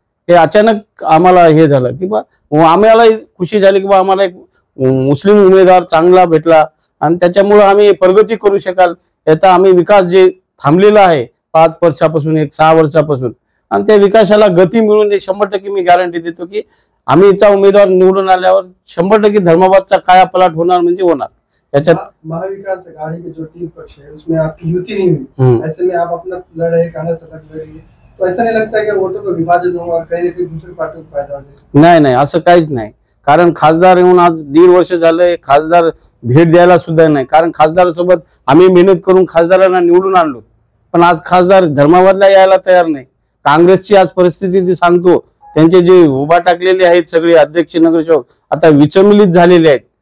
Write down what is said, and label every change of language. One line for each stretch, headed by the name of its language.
Marathi: हे अचानक आम्हाला हे झालं की बा आम्हाला खुशी झाली की बा आम्हाला एक मुस्लिम उमेदवार चांगला भेटला आणि त्याच्यामुळे आम्ही प्रगती करू शकाल. याचा आम्ही विकास जे थांबलेला आहे 5 वर्षापासून 6 वर्षापासून, आणि त्या विकासाला गती मिळून 100% मी गॅरंटी देतो की आम्हीचा उमेदवार निवडून आल्यावर 100% धर्माबादचा कायापालट होणार म्हणजे होणार। याच्यात
Hindi: महाविकास आघाड़ी के जो 3 पक्ष है उसमें आपकी युति नहीं हुई, ऐसे में आप अपना लड़ रहे, कांग्रेस अलग लड़ रही है, तो ऐसा नहीं लगता कि वोटों का विभाजन होगा और कहीं ना कहीं दूसरी पार्टी को फायदा हो जाए?
Marathi: नाही नाही, असं काहीच नाही। कारण खासदार येऊन आज 1.5 वर्ष झाले, खासदार भेट द्यायला सुद्धा नाही। कारण खासदारासोबत आम्ही मेहनत करून खासदारांना निवडून आणलो, पण आज खासदार धर्माबादला यायला तयार नाही। काँग्रेसची आज परिस्थिती ती सांगतो, त्यांचे जे उभा टाकलेले आहेत सगळे अध्यक्ष नगरसेवक आता विचलित झालेले आहेत।